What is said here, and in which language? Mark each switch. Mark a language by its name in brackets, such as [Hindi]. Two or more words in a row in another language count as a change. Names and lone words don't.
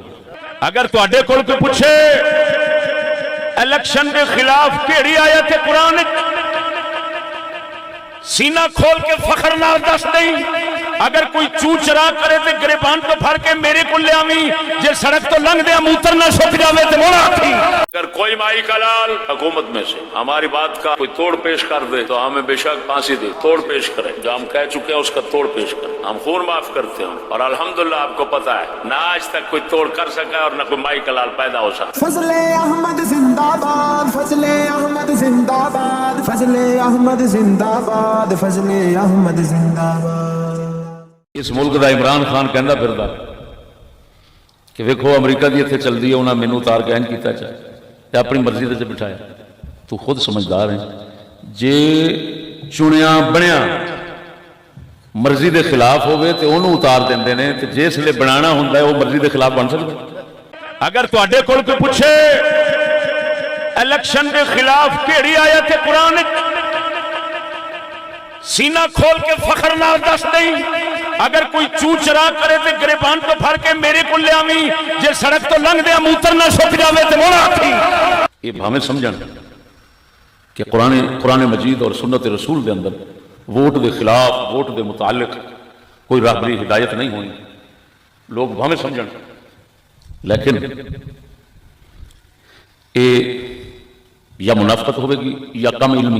[Punjabi] اگر تواڈے کول کوئی پوچھے الیکشن کے خلاف کیڑی آیت ہے قرآن سینہ کھول کے فخر نال دس دیں، اگر کوئی چو چرا کرے تے گریبان کو پھڑ کے میرے کو لے آویں، جے سڑک تو لنگ دے موتر نہ سک جاوے تے موڑا آکھی۔ [Urdu] اگر کوئی مائی کا لال حکومت میں سے ہماری بات کا کوئی توڑ پیش کر دے تو ہمیں بے شک پھانسی دے، توڑ پیش کرے، جو ہم کہہ چکے ہیں اس کا توڑ پیش کریں، ہم خون معاف کرتے ہیں، اور الحمدللہ آپ کو پتا ہے نہ آج تک کوئی توڑ کر سکا ہے اور نہ کوئی مائی کا لال پیدا ہو سکا۔ فضل احمد زندہ باد، فضل احمد زندہ باد، فضل احمد زندہ باد، فضل احمد زندہ باد۔ [Punjabi] اس ملک دا عمران خان کہندا پھردا کہ ویکھو امریکہ دی اتنے چل دی ہے، انہاں مینوں اتار کے اینج کیتا چاہے تے اپنی مرضی دے بٹھایا۔ تو خود سمجھدار ہیں، جے چنیا بنیا مرضی دے خلاف ہوئے تے انہوں اتار دیندے نے، تے جس لئے بنانا ہوندا ہے وہ مرضی دے خلاف بن سکتا ہے۔ اگر تواڈے کول کوئی پوچھے الیکشن کے خلاف کیڑی آیت ہے قرآن سینہ کھول کے فخر نال دس دیں، اگر کوئی چو چرا کرے تے گریبان کو پھڑ کے میرے کو لے آویں، جے سڑک تو لنگ دے موتر نہ سک جاوے تے موڑا آکھی۔ یہ بھاویں سمجھن کہ قرآن مجید اور سنت رسول دے اندر ووٹ دے خلاف، ووٹ دے متعلق کوئی راہبری ہدایت نہیں ہوئی، لوگ بھاویں سمجھن، لیکن یا منافقت ہوئے گی یا کم علمی۔